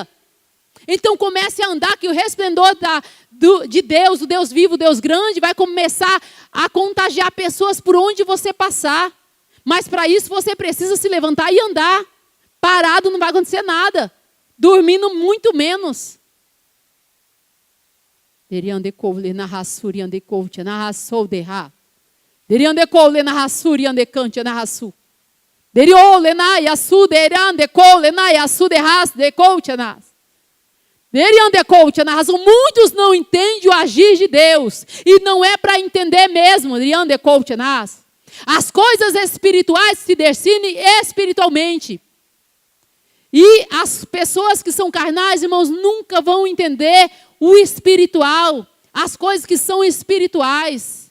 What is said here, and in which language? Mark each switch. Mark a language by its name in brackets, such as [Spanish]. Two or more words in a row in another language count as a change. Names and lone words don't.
[Portuguese] Então comece a andar, que o resplendor de Deus, o Deus vivo, o Deus grande, vai começar a contagiar pessoas por onde você passar. Mas para isso você precisa se levantar e andar. Parado não vai acontecer nada. Dormindo muito menos. Deriam de coule na raçuri ande coute na raçou de ra. Deriam de coule na raçuri ande cante na raçu. Deriou le na yasu deriam de coule na yasu de ras de coute nas. Deriam de coute na raçu. Muitos não entendem o agir de Deus e não é para entender mesmo. Deriam de coute nas. As coisas espirituais se definem espiritualmente. E as pessoas que são carnais, irmãos, nunca vão entender o espiritual, as coisas que são espirituais.